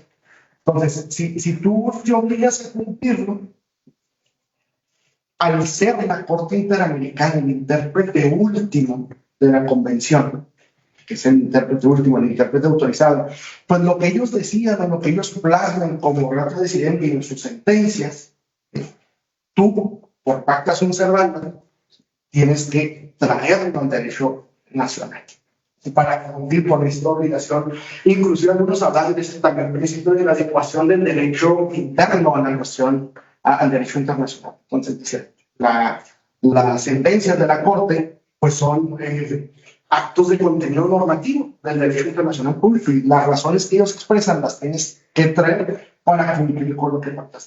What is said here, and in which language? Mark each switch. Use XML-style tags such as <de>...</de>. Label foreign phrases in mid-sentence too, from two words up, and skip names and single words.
<es>Entonces, si tú te obligas a cumplirlo, al ser la Corte Interamericana el intérprete último de la Convención, que es el intérprete último, el intérprete autorizado, pues lo que ellos decían o lo que ellos plasman como</es> <la>rato decidente</la> <es>en sus sentencias, tú, por</es> <la>pacta sunt servanda,</la> <es>tienes que traerlo al derecho nacional. Y para cumplir con esta obligación, inclusive algunos hablan de este también principio de la adecuación del derecho interno a la cuestión al derecho internacional. Entonces, las sentencias de la Corte, pues son actos de contenido normativo del derecho internacional público y las razones que ellos expresan las tienes que traer para cumplir con lo que pactaste.</es>